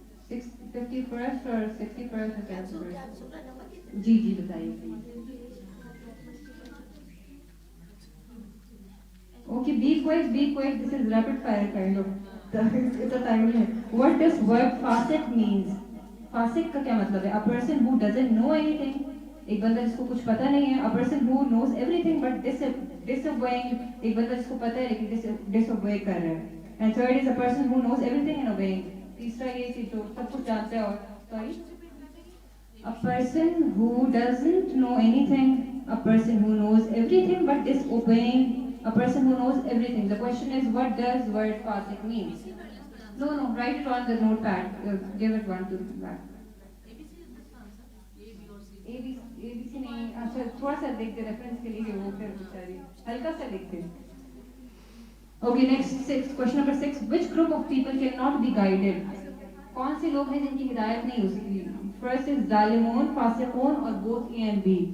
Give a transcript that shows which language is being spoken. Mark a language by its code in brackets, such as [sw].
[en] 51st or 61st or 71st? [ur] جی جی بتائیے. [en] Okay, be quick. This is rapid fire kind of. It's a time limit. What does word fasiq means? Fasiq [ur] کا کیا مطلب ہے? [en] A person who doesn't know anything. [ur] ایک بندہ جس کو کچھ پتہ نہیں ہے. [en] A person who knows everything but disobeying. [ur] ایک بندہ جس کو پتہ ہے لیکن disobey کر رہا ہے. [en] And third is a person who knows everything and obeying. [ur] تیسرا یہ کہ جو سب کچھ جانتا ہے اور sorry. [en] A person who doesn't know anything. A person who knows everything but disobeying. A person who knows everything. The question is, what does word fasiq mean? No, write it on the notepad. Give it one to the back. [ur] ABC نہیں. اچھا تھوڑا سا دیکھ دے reference کے لیے وہ پھر بیچاری ہلکا سا لکھ دے. [en] Okay, next question number 6. Which group of people cannot be guided? [ur] کون سے لوگ ہیں جن کی ہدایت نہیں ہو سکتی؟ [en] First is [ur] ظالمون, فاسقون اور [en] both A and B.